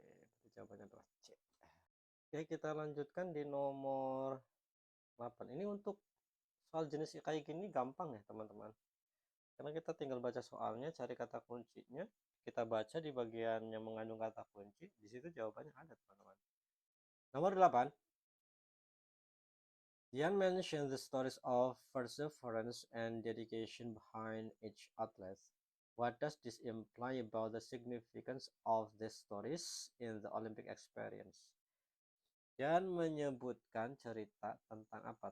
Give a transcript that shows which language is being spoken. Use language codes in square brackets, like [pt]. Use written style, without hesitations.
[id] Berarti jawabannya adalah C. Oke, kita lanjutkan di nomor 8. Ini untuk soal jenis kayak gini gampang ya teman-teman. Karena kita tinggal baca soalnya, cari kata kuncinya, kita baca di bagian yang mengandung kata kunci, di situ jawabannya ada teman-teman. Nomor 8. [en] Jan mentioned the stories of perseverance and dedication behind each athlete. What does this imply about the significance of these stories in the Olympic experience? [id] Dan menyebutkan cerita tentang apa?